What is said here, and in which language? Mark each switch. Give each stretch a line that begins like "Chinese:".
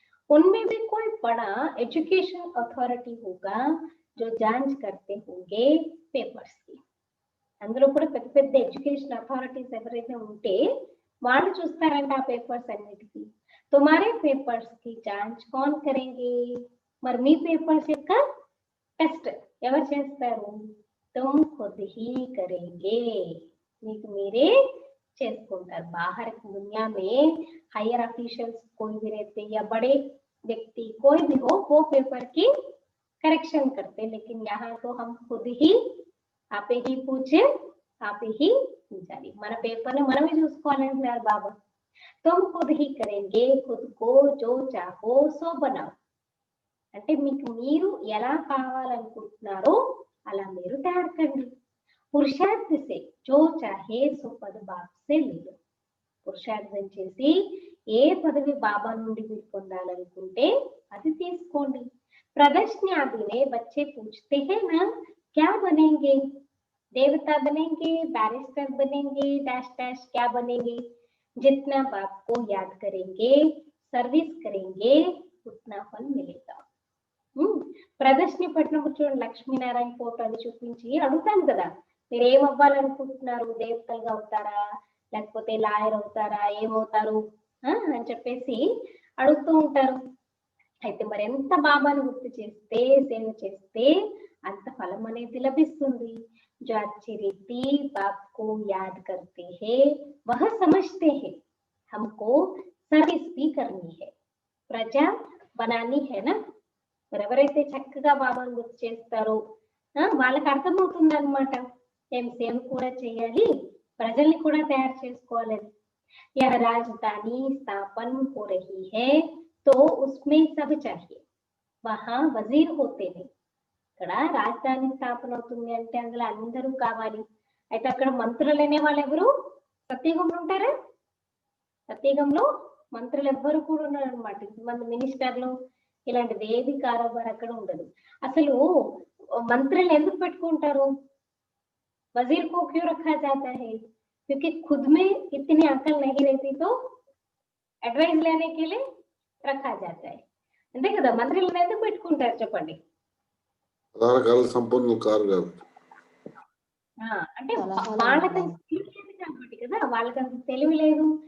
Hindi: उनमें भी कोई बड़ा एजुकेशन अथॉरिटी होगा जो जांच करते होंगे पेपर्स की.
Telugu: అందులో కూడా పెద్ద పెద్ద ఎడ్యుకేషన్ అథారిటీస్ ఎవరైతే ఉంటే వాళ్ళు చూస్తారంట ఆ పేపర్స్ అన్నిటికీ.
Hindi: తుమారే పేపర్స్ కి जांच कौन करेंगे,
Telugu: మరి మీ పేపర్స్ యొక్క టెస్ట్ ఎవరు చేస్తారు?
Hindi: तुम खुद ही करेंगे,
Telugu: మీకు మీరే చేసుకుంటారు.
Hindi: बाहर की दुनिया में हायर ऑफिशियल्स कोई भी रहते या बड़े व्यक्ति कोई भी हो वो पेपर की करेक्शन करते, लेकिन यहाँ तो हम खुद ही आपे ही पूछे आपे ही पूछाली,
Telugu: మన పేపర్ ని మనమే చూసుకోవాలంటున్నారు బాబా.
Hindi: तुम खुद ही करेंगे, खुद को जो चाहो सो बनाओ,
Telugu: అంటే మీకు మీరు ఎలా కావాలనుకుంటున్నారో అలా మీరు తయారు కండి.
Hindi: పురుషార్థ से जो चाहे सो पद बाप से ले लो,
Telugu: పురుషార్థం చేసి ఏ పదవి బాబా నుండి మీరు పొందాలనుకుంటే అది తీసుకోండి.
Hindi: प्रदर्शनी आदि में बच्चे पूछते हैं ना क्या बनेंगे, देवता बनेंगे, बैरिस्टर बनेंगे, डैश डैश क्या बनेंगे, जितना बाप को याद करेंगे सर्विस करेंगे उतना फल मिलेगा.
Telugu: ప్రదర్శని పట్టినప్పుడు చూడండి, లక్ష్మీనారాయణ ఫోటో అది చూపించి అడుగుతాను కదా మీరు ఏం అవ్వాలనుకుంటున్నారు, దేవతలుగా అవుతారా లేకపోతే లాయర్ అవుతారా ఏమవుతారు అని చెప్పేసి అడుగుతూ ఉంటారు. అయితే మరి ఎంత బాబాను గుర్తు చేస్తే సేవ చేస్తే అంత ఫలం అనేది లభిస్తుంది.
Hindi: जो अच्छी रीति बाप को याद करते हैं वह समझते हैं हमको सर्विस भी करनी है, प्रजा बनानी है ना.
Telugu: మరి ఎవరైతే చక్కగా బాబాను గుర్తు చేస్తారో వాళ్ళకి అర్థమవుతుంది అనమాట, మేము సేవ కూడా చేయాలి ప్రజల్ని కూడా తయారు చేసుకోవాలని.
Hindi: यह राजधानी स्थापन हो रही है तो उसमें सब चाहिए, वहां वजीर होते हैं.
Telugu: ఇక్కడ రాజధాని స్థాపన అవుతుంది అంటే అందులో అందరూ కావాలి. అయితే అక్కడ మంత్రులు అనే వాళ్ళు ఎవరు సత్యయుగంలో ఉంటారా? సత్యయుగంలో మంత్రులు ఎవ్వరు కూడా ఉన్నారు అనమాట. ఇంతమంది మినిస్టర్లు ఇలాంటిది ఏది కారోబార్ అక్కడ ఉండదు. అసలు మంత్రులు ఎందుకు పెట్టుకుంటారు?
Hindi: वजीर को क्यों रखा जाता है? क्योंकि खुद में इतनी अकल नहीं रहती तो एडवाइस लेने के लिए रखा जाता है.
Telugu: అంతే కదా, మంత్రులను ఎందుకు పెట్టుకుంటారు చెప్పండి? సంపన్నులు కారు అంటే వాళ్ళకంత తెలివి కాబట్టి కదా, వాళ్ళకంత తెలివి లేదు.